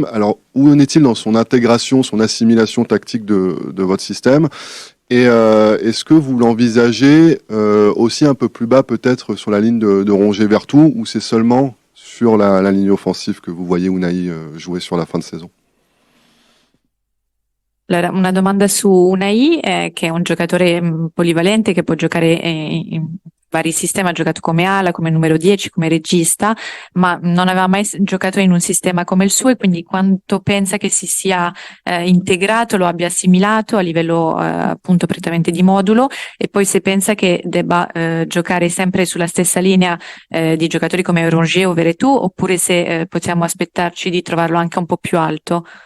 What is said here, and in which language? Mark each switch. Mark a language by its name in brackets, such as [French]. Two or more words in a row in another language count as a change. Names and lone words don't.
[French] Alors, où en est-il dans son intégration, son assimilation tactique de votre système? Et est-ce que vous l'envisagez aussi un peu plus bas, peut-être sur la ligne de Rongier-Vertou, ou c'est seulement sur la ligne offensive que vous voyez Ounahi jouer sur la fin de saison? [Italian] Allora, una domanda su Unai, che è un giocatore polivalente che può giocare in vari sistemi, ha giocato come ala, come numero 10, come regista, ma non aveva mai giocato in un sistema come il suo, e quindi quanto pensa che si sia integrato, lo abbia assimilato a livello appunto prettamente di modulo, e poi se pensa che debba giocare sempre sulla stessa linea di giocatori come Rongier o Veretout, oppure se possiamo aspettarci di trovarlo anche un po' più alto.